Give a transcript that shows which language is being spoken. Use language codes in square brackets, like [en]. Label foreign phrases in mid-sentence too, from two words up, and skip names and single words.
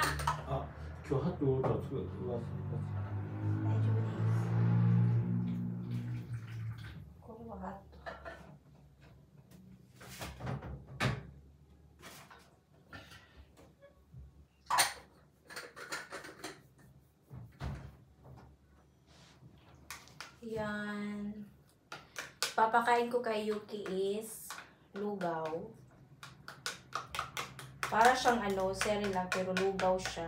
[ja] あ、今日ハットオーダー作る。大丈夫です。これはハット。Yan. [tl] Papakain ko kay Yuki is lugaw. Para siyang Cerelac pero lugaw siya.